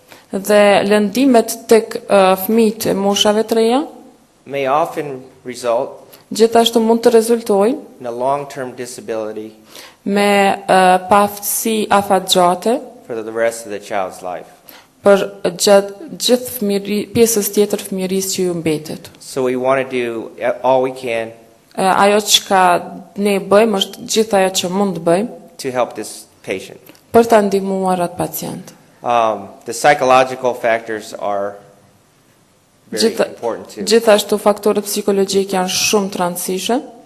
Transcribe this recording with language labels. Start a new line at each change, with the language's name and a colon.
Albanian: Dhe lëndimet tek fëmijët e moshave të reja
English: may often result
Albanian: gjithashtu mund të rezultojnë
English: in a long-term disability
Albanian: me paaftësi afatgjate
English: for the rest of the child's life.
Albanian: për gjithë pjesës tjetër fëmijërisë që ju mbetet.
English: So we want to do all we can
Albanian: Ajo çka ne bëjmë është gjithë ajo që mund të bëjmë
English: to help this patient.
Albanian: për ta ndihmuar atë pacient.
English: The psychological factors are very important too.
Albanian: Gjithashtu faktorët psikologjik janë shumë të rëndësishëm.